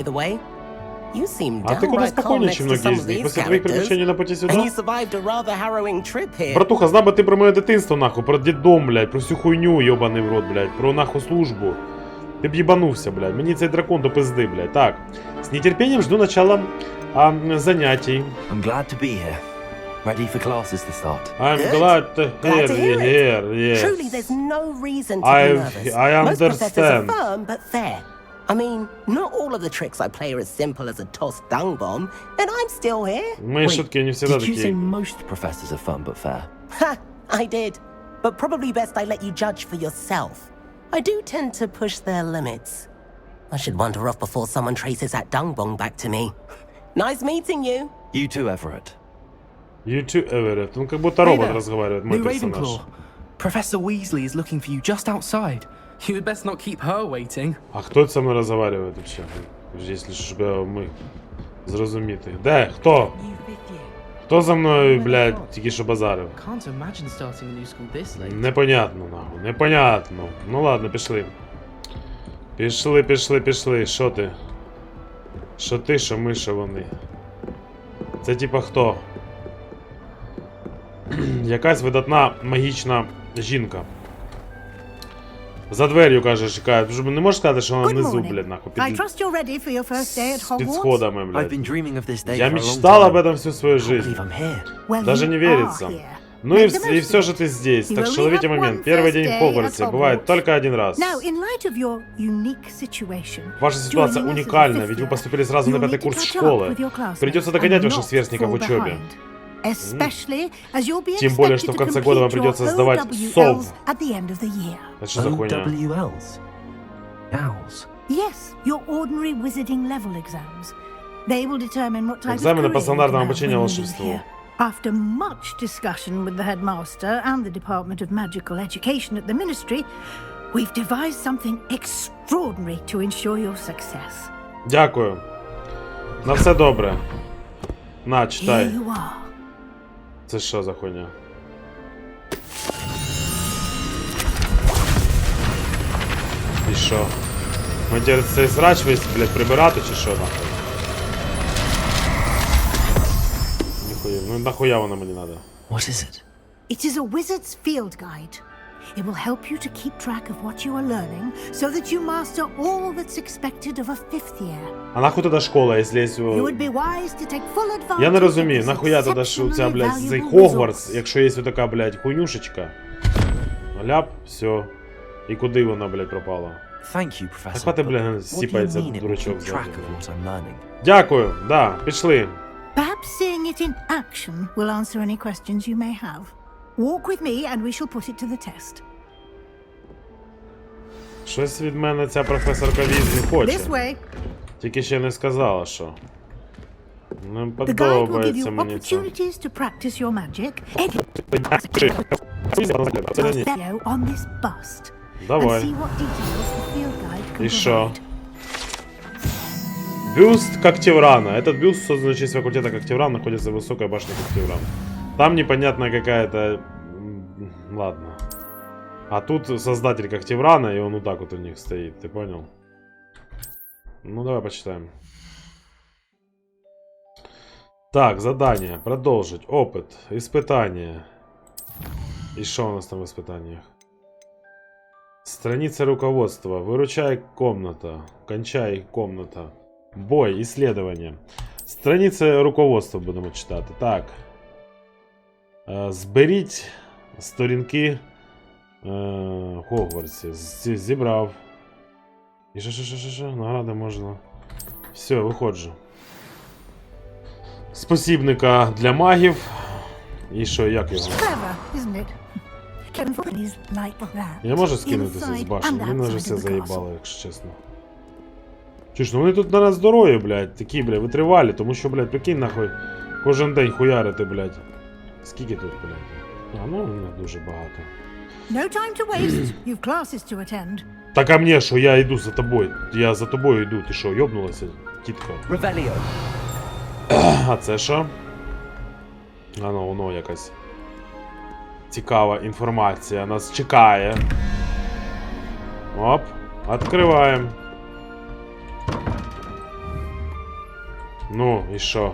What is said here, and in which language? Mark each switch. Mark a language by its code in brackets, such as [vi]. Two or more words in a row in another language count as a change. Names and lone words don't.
[en] the way. You seem [ru] А ты куда [en] downright calm [ru] спокойнее, [en] next [ru] чем [en] to [ru] многие [en] some [ru] из [en] of [ru] них. [en] these [ru] После твоих [en] characters. [ru] приключений на пути [en] And [ru] сюда. [en] you survived a rather harrowing trip here. [uk] Братуха, знав би ти про моє дитинство, нахуй, про дідом, блядь, про всю хуйню, йобаний в рот, блядь, про нахуй службу. Ти б їбанувся, блядь. Мені цей дракон до пизди, блядь. Так. [ru] З нетерпением жду начала занятий. [en] I'm glad to be here. Ready for classes to start. I'm glad to Glad to hear it. hear, yes. Truly, there's no reason to I be nervous. understand. Most professors are firm but fair. I mean, not all of the tricks I play are as simple as a tossed dung bomb, and I'm still here. [ru] Мои шутки не всегда [en] Did you say [ru] такие. [en] most professors are fun but fair? Ha! I did. But probably best I let you judge for yourself. I do tend to push their limits. I should wander off before someone traces that dung bomb back to me. Nice meeting you. You too, Everett. You too, Everett. [ru] Он как будто робот разговаривает, мой [en] New [ru] персонаж. [en] Ravenclaw. Professor Weasley is looking for you just outside. You'd best not keep her waiting. [uk] А хто це со мною розговариває вообще? Якщо щоб ми зрозуміти. Де? Хто? Хто за мною, блядь, тільки що базарив? [en] Can't imagine starting a new school this late. [ru] Непонятно, нахуй, непонятно. [uk] Ну ладно, пішли. Пішли. Що ти? Що ти, що ми, що вони? Це типа хто? Якась магічна жінка. За дверью, каже, чекає. Ти ж не можеш сказати, що вона внизу, блядь, нахуй, [en] I trust you're ready for your first day at [uk] під [en] Hogwarts. [uk] сходами, [en] I've [uk] блядь. [en] been dreaming of this day [ru] Я [en] for a long [ru] мечтал [en] time. [ru] об этом всю свою жизнь. [en] I'm here. Well, [ru] Даже [en] you [ru] не [en] are [ru] верится. [en] here. [ru] Ну и все же ты здесь, так что ловите момент. Первый день в Хогвартсе бывает только один раз. [en] Now, in light of your unique situation, [ru] Ваша ситуация [en] joining us as a [ru] уникальна, [en] fifth [ru] ведь вы [en] year, [ru] поступили сразу на [en] you'll [ru] 5-й [en] need to [ru] курс [en] catch up [ru] школы. [en] with your classmates [ru] Придется догонять [en] and [ru] ваших [en] not [ru] сверстников в [en] fall [ru] учебе. [en] behind. Especially as you'll be [ru] Тем более, [en] expected [ru] что в [en] to [ru] конце года вам [en] complete your [ru] придется сдавать [en] OWLs [ru] СОВ. [en] at the end of the year. [ru] Это что за хуйня? [en] OWLs? Owls? Yes, your ordinary wizarding level exams. They will determine what type [ru] Экзамены [en] of [ru] по [en] career you [ru] стандартному [en] can have [ru] обучению [en] when you leave [ru] волшебству. [en] here. After much discussion with the headmaster and the Department of Magical Education at the Ministry, we've devised something extraordinary to ensure your success. [uk] Дякую. На все добре. На, [en] Here [uk] читай. [en] you are. [uk] Це що за хуйня? І що? Ми тепер цей срач весь, блядь, прибирати чи що нахуй? Ніхуя, ну нахуя воно мені надо? [en] What is it? It is a wizard's field guide. It will help you to keep track of what you are learning so that you master all that's expected of a fifth year. [uk] А нахуй тоді школа, якщо є... [en] You would be wise to take full advantage. [uk] Я не розумію, [en] of this [uk] нахуя тоді ж у ця, [en] exceptionally [uk] блядь, цей [en] valuable [uk] Хогвартс, [en] resource. [uk] якщо є така, блядь, хуйнюшечка. Ляп, все. І куди вона, блядь, пропала? [en] Thank you, Professor. [uk] Хвати, бля, [en] What do you [uk] сіпається [en] mean it will [uk] дурачок [en] keep [uk] ззаді. [en] track of what I'm learning? [uk] Дякую, да, пішли. [en] Perhaps seeing it in action will answer any questions you may have. Walk with me and we shall put it to the test. [uk] Щось від мене ця професорка Візлі хоче. [en] This way. [uk] Тільки ще не сказала, що. Не [en] The guide will give [uk] подобається [en] you [uk] мені це. [en] opportunities to practice your magic on this bust. [uk] Давай. [en] And see what details the field guide can [ru] И шо? [en] provide. [ru] Бюст Когтеврана. Этот бюст, созданный в честь факультета Когтевран, находится в высокой башне Когтевран. Там непонятная какая-то... Ладно. А тут создатель Когтеврана, и он вот так вот у них стоит, ты понял? Ну, давай почитаем. Так, задание. Продолжить. Опыт. Испытание. И что у нас там в испытаниях? Страница руководства. Выручай комната. Кончай комната. Бой. Исследование. [uk] Страница руководства будемо читати. Так. Зберіть сторінки Хогвартсі. Зібрав. І що? Награди можна. Все, виходжу. Спосібника для магів. І що, як його? Я можу скинутися з башні? Він вже все заїбало, якщо чесно. Чуєш, ну вони тут на нас здорові, блядь, такі, блядь, витривалі, тому що, блядь, прикинь, нахуй, кожен день хуярити, блядь. Скільки тут, блядь? А, ну, не дуже багато. [en] No time to waste. You've classes to attend. [uk] Так а мне що, я йду за тобою. Я за тобою йду, ти що, йобнулася, тітка? Ревеліо. А це що? А ну, воно якась цікава інформація нас чекає. Оп, відкриваємо. Ну, і що?